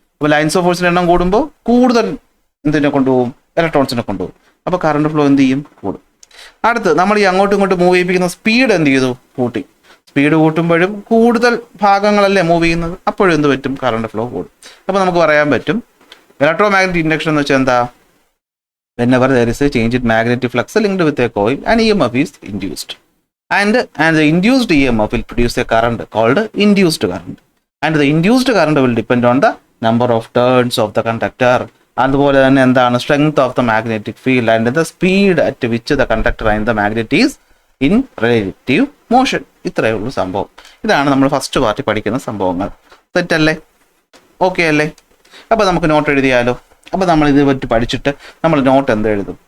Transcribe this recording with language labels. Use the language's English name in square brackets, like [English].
[Malayalam] അപ്പോൾ lines of ഫോഴ്സിന്റെ എണ്ണം കൂടുമ്പോൾ കൂടുതൽ എന്തിനെ കൊണ്ടുപോകും? ഇലക്ട്രോൺസിനെ കൊണ്ടുപോകും. അപ്പോൾ കറണ്ട് ഫ്ലോ എന്ത് ചെയ്യും? കൂടും. അടുത്ത് നമ്മൾ ഈ അങ്ങോട്ടും ഇങ്ങോട്ടും മൂവ് ചെയ്യിപ്പിക്കുന്ന സ്പീഡ് എന്ത് ചെയ്തു? കൂട്ടി. സ്പീഡ് കൂട്ടുമ്പോഴും കൂടുതൽ ഭാഗങ്ങളല്ലേ മൂവ് ചെയ്യുന്നത്, അപ്പോഴും എന്ത് പറ്റും? കറണ്ട് ഫ്ലോ കൂടും. അപ്പോൾ നമുക്ക് പറയാൻ പറ്റും ഇലക്ട്രോ മാഗ്നറ്റിക് ഇൻഡക്ഷൻ എന്ന് വെച്ചാൽ എന്താ? [English] whenever there is a change in magnetic flux linked with a coil, an EMF is induced. And the induced EMF will produce a current called induced current. And the induced current will depend on the number of turns of the conductor. [Malayalam] അതുപോലെ തന്നെ എന്താണ്? [English] Strength of the magnetic field and the speed at which the conductor and the magnet is in relative motion. [Malayalam] ഇത്രയേ ഉള്ളൂ സംഭവം. ഇതാണ് നമ്മൾ first party പഠിക്കുന്ന സംഭവങ്ങൾ. സെറ്റ് അല്ലേ? ഓക്കെ അല്ലേ? അപ്പോൾ നമുക്ക് നോട്ട് എഴുതിയാലോ? അപ്പോൾ നമ്മൾ ഇത് പറ്റി പഠിച്ചിട്ട് നമ്മൾ നോട്ട് എന്ത് എഴുതും?